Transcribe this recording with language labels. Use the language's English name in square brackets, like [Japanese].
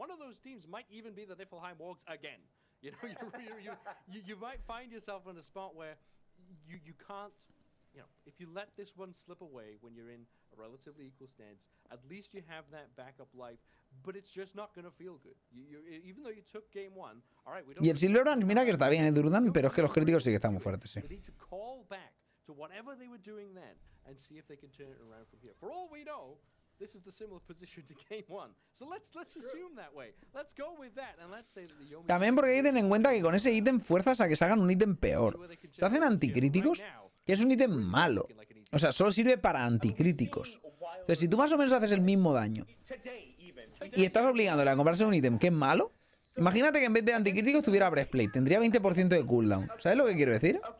[English] One of those teams might even be the Niflheim Wargs again. You know, you might find yourself in a spot where you can't, you know, if you let this one slip away when you're in a relatively equal stance, at least you have that backup life, but it's just not going to feel good. Even though you took game 1, all right, we don't. [Spanish] Y el Silver Orange, mira que está bien el Durdan, pero es que los críticos sí que están muy fuertes, sí. [English] We need to call back to whatever they were doing then and see if they can turn it around from here. For all we know, this is the similar position to game 1. So let's assume that way. Let's go with that and let's say that the Yomi. [Spanish] También porque hay que tener en cuenta que con ese ítem fuerzas a que se hagan un ítem peor. Se hacen anticríticos, que es un ítem malo. O sea, solo sirve para anticríticos. Entonces, si tú más o menos haces el mismo daño y estás obligándole a comprarse un ítem que es malo, imagínate que en vez de anticríticos tuviera breastplate, tendría 20% de cooldown. ¿Sabes lo que quiero decir?